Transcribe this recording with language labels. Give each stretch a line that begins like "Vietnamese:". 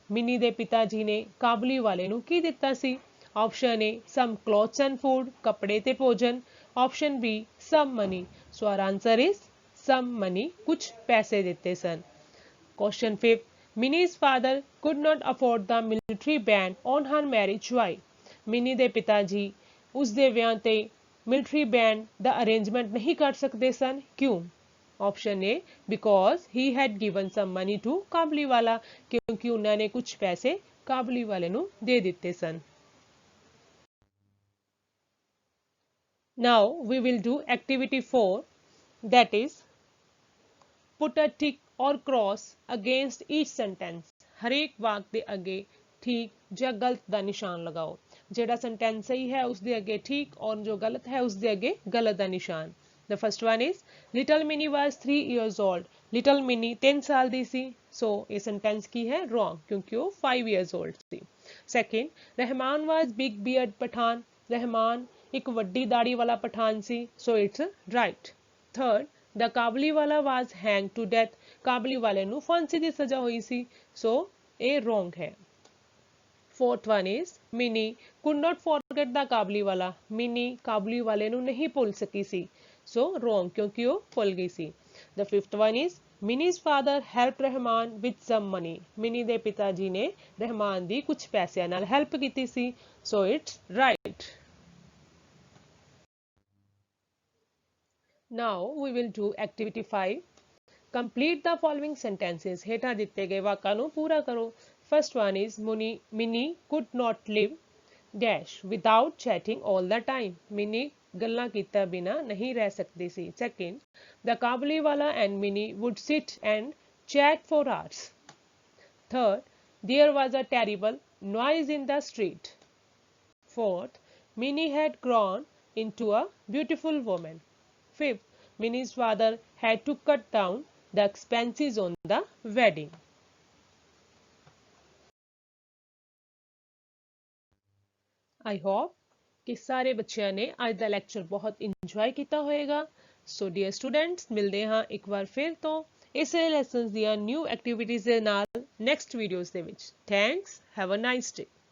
Punjabi: Mini ਦੇ ਪਿਤਾ ਜੀ ਨੇ ਕਾਬੂਲੀਵਾਲੇ ਨੂੰ ਕੀ ਦਿੱਤਾ ਸੀ?
English: Option A, some clothes and food,
Punjabi: ਕੱਪੜੇ ਤੇ ਭੋਜਨ।
English: Option B, some money. So our answer is some money,
Punjabi: ਕੁਝ ਪੈਸੇ ਦਿੱਤੇ ਸਨ।
English: Question 5th, Minnie's father could not afford the military band on her marriage. Why?
Punjabi: Mini ਦੇ ਪਿਤਾ ਜੀ ਉਸ ਦੇ ਵਿਆਹ ਤੇ ਮਿਲਟਰੀ ਬੈਂਡ ਦਾ ਅਰੇਂਜਮੈਂਟ ਨਹੀਂ ਕਰ ਸਕਦੇ ਸਨ, ਕਿਉਂ?
English: Option A, because he had given some money to
Punjabi: ਕਾਬੂਲੀਵਾਲਾ, ਕਿਉਂਕਿ ਉਹਨਾਂ ਨੇ ਕੁਝ ਪੈਸੇ ਕਾਬੂਲੀਵਾਲੇ ਨੂੰ ਦੇ ਦਿੱਤੇ ਸਨ।
English: Now we will do activity 4, that is put a tick or cross against each sentence.
Punjabi: ਹਰੇਕ ਵਾਕ ਦੇ ਅੱਗੇ ਠੀਕ ਜਾਂ ਗਲਤ ਦਾ ਨਿਸ਼ਾਨ ਲਗਾਓ। ਜਿਹੜਾ ਸੈਂਟੈਂਸ ਸਹੀ ਹੈ ਉਸ ਦੇ ਅੱਗੇ ਠੀਕ ਔਰ ਜੋ ਗਲਤ ਹੈ ਉਸ ਦੇ ਅੱਗੇ ਗਲਤ ਦਾ ਨਿਸ਼ਾਨ।
English: The first one is, little Minnie was 3 years old.
Punjabi: Little Minnie 3 ਸਾਲ ਦੀ ਸੀ। So ਇਹ sentence ਕੀ ਹੈ? Wrong, ਕਿਉਂਕਿ ਉਹ
English: 5 years old
Punjabi: ਸੀ। Second, Rahman
English: was big beard
Punjabi: Pathan. Rahman ਇੱਕ ਵੱਡੀ ਦਾੜੀ ਵਾਲਾ ਪਠਾਨ ਸੀ।
English: So it's right. Third, the Kabuliwala was hanged to death.
Punjabi: ਕਾਬੂਲੀਵਾਲੇ ਨੂੰ ਫਾਂਸੀ ਦੀ ਸਜ਼ਾ ਹੋਈ ਸੀ। So ਇਹ wrong ਹੈ।
English: Fourth one is, Minnie could not forget the Kabuliwala.
Punjabi: Mini ਕਾਬੂਲੀਵਾਲੇ ਨੂੰ ਨਹੀਂ ਭੁੱਲ ਸਕੀ ਸੀ।
English: So wrong,
Punjabi: ਕਿਉਂਕਿ ਉਹ ਭੁੱਲ ਗਈ ਸੀ।
English: The fifth one is, Minnie's father helped Rahman with some money.
Punjabi: Mini ਦੇ ਪਿਤਾ ਜੀ ਨੇ ਰਹਿਮਾਨ ਦੀ ਕੁਝ ਪੈਸਿਆਂ ਨਾਲ ਹੈਲਪ ਕੀਤੀ ਸੀ।
English: So it's right. Now we will do activity 5. Complete the following sentences.
Punjabi: ਹੇਠਾਂ ਦਿੱਤੇ ਗਏ ਵਾਕਾਂ ਨੂੰ ਪੂਰਾ ਕਰੋ।
English: First one is, Minnie could not live. Dash without chatting all the time
Punjabi: mini गल्लां कीते बिना नहीं रह सकती सी।
English: Second, the Kabuliwala and Mini would sit and chat for hours. Third, there was a terrible noise in the street. Fourth, Minnie had grown into a beautiful woman. Fifth, Minnie's father had to cut down the expenses on the wedding.
Hindi: I hope कि सारे बच्चों ने आज का lecture बहुत enjoy किया होएगा।
Punjabi: So dear students
Hindi: मिलते हैं एक बार फिर तो इस
Punjabi: ਲੈਸਨਸ ਦੀਆਂ ਨਿਊ ਐਕਟੀਵਿਟੀਜ਼ ਦੇ ਨਾਲ ਨੈਕਸਟ ਵੀਡੀਓਜ਼ ਦੇ ਵਿੱਚ।
English: Thanks, have a nice day.